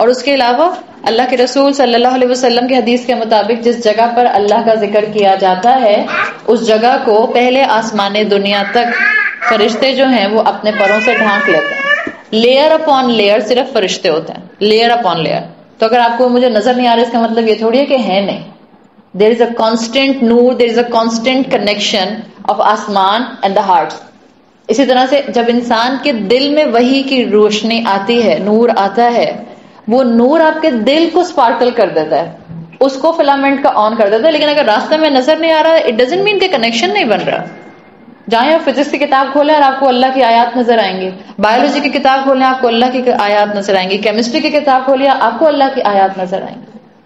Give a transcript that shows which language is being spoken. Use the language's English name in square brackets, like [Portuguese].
[Urdu] اور اس کے علاوہ اللہ کے رسول صلی اللہ علیہ وسلم کی حدیث کے مطابق جس جگہ پر اللہ کا ذکر کیا جاتا ہے اس جگہ کو پہلے آسمان دنیا تک فرشتے جو ہیں وہ اپنے پروں سے ڈھانک لیتے ہیں. [English] layer upon layer [Urdu] صرف فرشتے ہوتے ہیں، لیئر اپون لیئر. تو اگر آپ کو مجھے نظر نہیں آ رہا اس کا مطلب یہ تھوڑی ہے کہ ہے نہیں. [English] There is a constant نور، there is a constant connection of آسمان and the heart. [Urdu] اسی طرح سے جب انسان کے دل میں وحی کی روشنی آتی ہے، نور آتا ہے، وہ نور آپ کے دل کو سپارکل کر دیتا ہے، اس کو فلامنٹ کا آن کر دیتا ہے. لیکن اگر راستے میں نظر نہیں آ رہا، [English] it doesn't mean [Urdu] کہ کنیکشن نہیں بن رہا. جائیں آپ فزکس کی کتاب کھولیں اور آپ کو اللہ کی آیات نظر آئیں گی، بایولوجی کی کتاب کھولیں آپ کو اللہ کی آیات نظر آئیں گی، کیمسٹری کی کتاب کھولیں آپ کو اللہ کی آیات نظر آئیں گی.